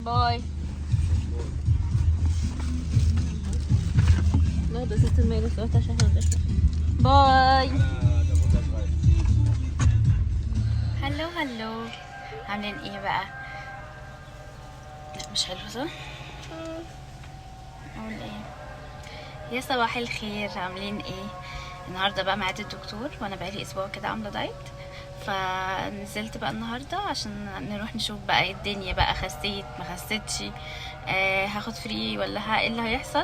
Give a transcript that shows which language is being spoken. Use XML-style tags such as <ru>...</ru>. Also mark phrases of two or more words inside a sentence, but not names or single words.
<ar>باي. لا</ar> <de>das ist mir das Auto</de> <ar>عشان باي. هلو هلو، عاملين ايه بقى؟ لا مش حلو صح؟ اقول ايه؟ يا صباح الخير، عاملين ايه؟ النهارده بقى ميعاد الدكتور، وانا بقالي اسبوع كده عامله دايت، فنزلت بقى النهارده عشان نروح نشوف بقى ايه الدنيا بقى، خسيت ما خسيتش، هاخد فري ولا ايه اللي هيحصل.</ar>